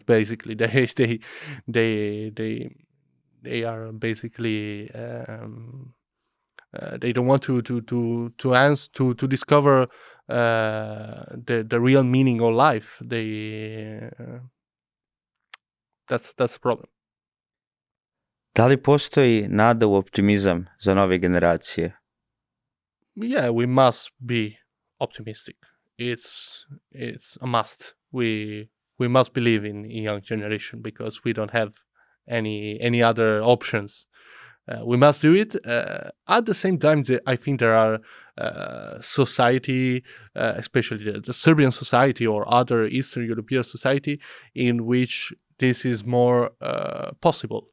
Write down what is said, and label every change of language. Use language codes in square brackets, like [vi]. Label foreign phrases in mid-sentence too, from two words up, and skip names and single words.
[en] Basically, they are basically they don't want to answer to discover the real meaning of life. That's a problem. [sr] Da li postoji nada u optimizam za nove generacije? [en] Yeah, we must be optimistic. It's a must. We must believe in young generation because we don't have any other options. We must do it. At the same time, I think there are society, especially the Serbian society or other Eastern European society, in which this is more possible.